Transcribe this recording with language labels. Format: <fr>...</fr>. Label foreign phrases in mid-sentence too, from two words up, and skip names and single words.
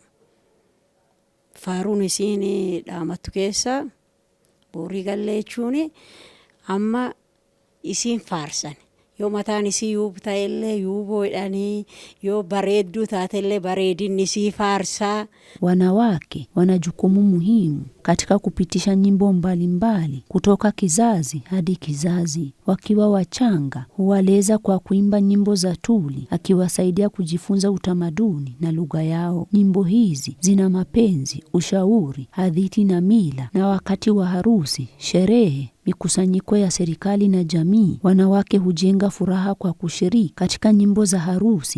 <om>Faaruun isiin dhaamattu keessa borii gallee jechuun amma isiin faarsan yoo mataan isii yuubu ta'ellee yuuboodhanii yoo bareedduu taatellee bareedinni isii faarsaa.</om> <sw>Wanawake wana jukumu muhimu katika kupitisha nyimbo mbalimbali kutoka kizazi hadi kizazi. Wakiwa wachanga huwaleza kwa kuimba nyimbo za tuli, akiwasaidia kujifunza utamaduni na lugha yao. Nyimbo hizi zina mapenzi, ushauri, hadithi na mila, na wakati wa harusi, sherehe, mikusanyiko ya serikali na jamii, wanawake hujenga furaha kwa kushiriki katika nyimbo za harusi.</sw>